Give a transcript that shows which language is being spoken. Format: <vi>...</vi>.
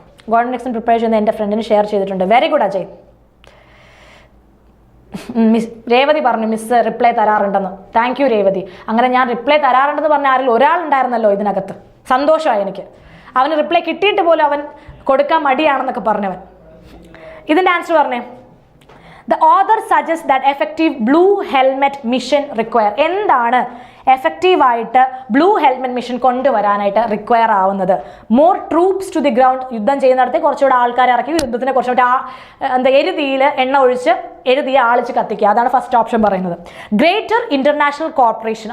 <ml>Government exam prepare ചെയ്യുന്ന എൻ്റെ ഫ്രണ്ടിന് ഷെയർ ചെയ്തിട്ടുണ്ട്. Very good Ajay. രേവതി പറഞ്ഞു miss reply തരാറുണ്ടെന്ന്. Thank you Revathi. അങ്ങനെ ഞാൻ റിപ്ലൈ തരാറുണ്ടെന്ന് പറഞ്ഞ ആരിൽ ഒരാളുണ്ടായിരുന്നല്ലോ ഇതിനകത്ത്. സന്തോഷമായി എനിക്ക്. അവന് റിപ്ലൈ കിട്ടിയിട്ട് പോലും അവൻ കൊടുക്കാൻ മടിയാണെന്നൊക്കെ പറഞ്ഞവൻ. ഇതിൻ്റെ ആൻസർ പറഞ്ഞേ.</ml> <en>The author suggests that effective blue helmet mission require.</en> <ml>എന്താണ് എഫക്റ്റീവായിട്ട് ബ്ലൂ ഹെൽമെറ്റ് മിഷൻ കൊണ്ടുവരാനായിട്ട് റിക്വയർ ആവുന്നത്?</ml> <en>More troops to the ground.</en> <ml>യുദ്ധം ചെയ്യുന്നിടത്ത് കുറച്ചുകൂടെ ആൾക്കാരെ ഇറക്കി യുദ്ധത്തിനെ കുറച്ചുകൂടെ എരുതിയിൽ എണ്ണ ഒഴിച്ച് എരുതിയെ ആളിച്ച് കത്തിക്കുക. അതാണ് ഫസ്റ്റ് ഓപ്ഷൻ പറയുന്നത്.</ml> <en>Greater international corporation.</en>